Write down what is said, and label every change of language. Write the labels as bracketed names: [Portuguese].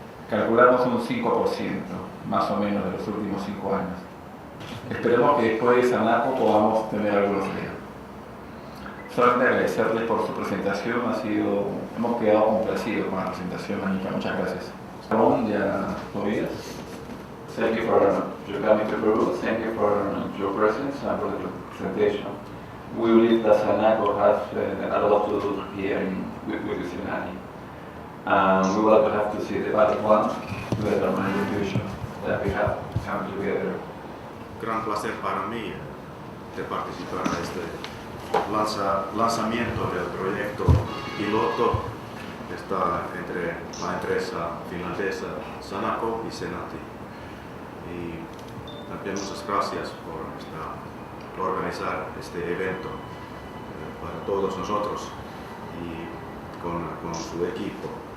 [Spanish] Calculamos un 5% más o menos de los últimos 5 años. Esperemos que después de Sanaco podamos tener algunos días. Solamente agradecerles por su presentación, hemos quedado complacidos con la presentación, Mónica, muchas gracias. [English] Tobias, thank you for your coming to Peru, thank you for your presence and for the presentation. We believe that Sanaco has a lot to do here with the seminary. We will have to see the bad one to determine the future that we have come together. [Spanish] Gran placer para mí de participar en este lanzamiento del proyecto piloto que está entre la empresa finlandesa Sanaco y Senati. Y también muchas gracias por organizar este evento para todos nosotros y con su equipo.